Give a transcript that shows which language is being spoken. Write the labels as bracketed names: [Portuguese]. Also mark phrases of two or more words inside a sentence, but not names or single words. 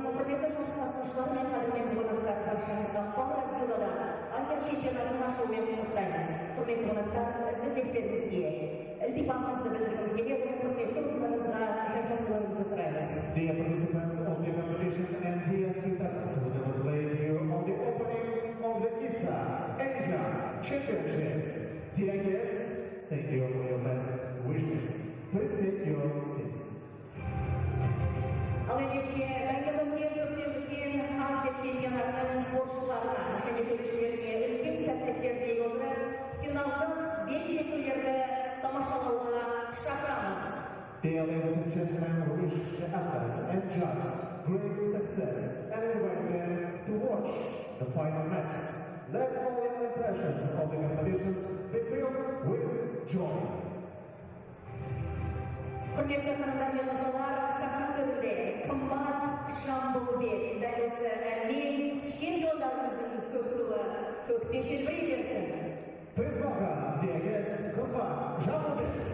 [Kazakh] Құрметті жұмыс қатысушылар мен қадірменді қонақтар, баршаңызға барлық дзюдода Азия чемпионатының ашылуымен құттықтаймыз. Құрметті қонақтар, ізгі тілектеріңізге, ілтипатымызды білдіргіміз келіп, құрметті ұйымдарыңызға жайғасуларыңызды сұраймыз. [English] Dear participants of the competition and dear spectators, we congratulate you on the opening of the IBSA Asia Championships. Dear guests, thank you for your best wishes. Please take your seats. [Kazakh] Ал ендеше дайындығымен көптен күткен Азия чемпионатының спортшыларына және төрешілеріне үлкен сәттіліктер тілей отырып, финалдық белдесулерді тамашалауға шақырамыз. [English] Dear ladies and gentlemen, we wish the athletes and judges great success and invite them to watch the final match. Let all the impressions of the competitions be filled with joy. [Kazakh] Құрметті қонақтар мен мырзалар, сахна төрінде қымбат Шамбулбек дәл осы әнмен чемпиондарымыздың көк туы көкте желбірей берсін. [English] Please welcome, dear guests, Kumbat Jambulbek.